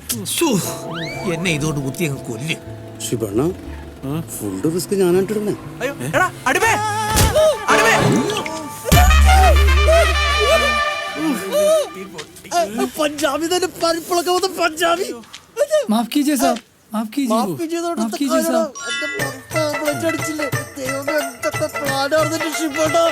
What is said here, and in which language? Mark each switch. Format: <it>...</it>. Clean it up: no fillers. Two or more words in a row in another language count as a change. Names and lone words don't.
<ml>എന്നെ ഇതോട് കുത്തി അങ്ങ് കൊല്ല്. ശിവണ്ണ, ഫുൾ റിസ്ക് ഞാനായിട്ടിടുന്നേ. അയ്യോ, എടാ, അടിമേ, അടിമേ. പഞ്ചാബി തന്നെ പരിപ്പിളൊക്കെ വന്ന് പഞ്ചാബി.</ml> <hi>माफ कीजिए साहब, माफ कीजिए,</hi> <ml>മാഫ് ചെയ്തോട്ടെ,</ml> <hi>माफ कीजिए साहब.</hi> <ml>എന്റെ പുറത്ത് ആംബുലൻസ് അടിച്ചില്ലേ? ദൈവമേ, എന്തൊക്കെ പ്ലാൻ ആർന്നിട്ട് ശിവണ്ണ.</ml>